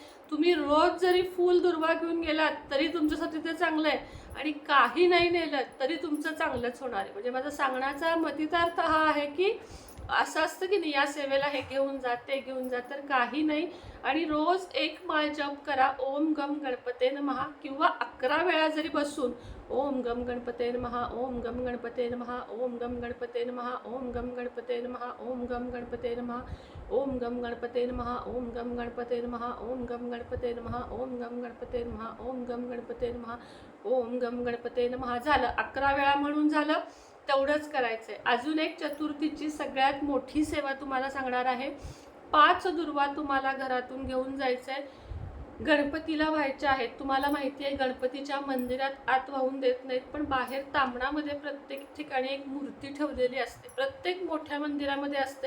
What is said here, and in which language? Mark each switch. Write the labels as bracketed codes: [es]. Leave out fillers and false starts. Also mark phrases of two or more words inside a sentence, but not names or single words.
[mr] तुम्ही रोज जरी फूल दुर्वा घेऊन गेलात तरी तुमच्यासाठी ते चांगलं आहे, आणि काही नाही नेलं तरी तुमचं चांगलंच होणार आहे. म्हणजे माझा सांगण्याचा मतितार्थ हा आहे की असं असतं की नाही, या सेवेला हे घेऊन जा, ते घेऊन जा, तर काही नाही. आणि रोज एक माळ जप करा, [sa] ओम गम गणपते नमः, [mr] किंवा 11 वेळा जरी बसून [sa] ओम गम गणपते नमः, ओम गम गणपते नमः, ओम गम गणपते नमः, ओम गम गणपते नमः, ओम गम गणपते नमः, ओम गम गणपते नमः, ओम गम गणपते नमः, ओम गम गणपते नमः, ओम गम गणपते नमः, ओम गम गणपते नमः, ओम गम गणपते नमः. [mr] झालं, 11 वेळा म्हणून झालं, तेवढंच करायचं आहे. अजून एक चतुर्थीची सगळ्यात मोठी सेवा तुम्हाला सांगणार आहे. 5 दुर्वा तुम्हाला घरातून घेऊन जायचं आहे, गणपतीला व्हायच्या आहेत. तुम्हाला माहिती आहे गणपतीच्या मंदिरात आत वाहून देत नाहीत, पण बाहेर तांबणामध्ये प्रत्येक ठिकाणी एक मूर्ती ठेवलेली असते, प्रत्येक मोठ्या मंदिरामध्ये असते.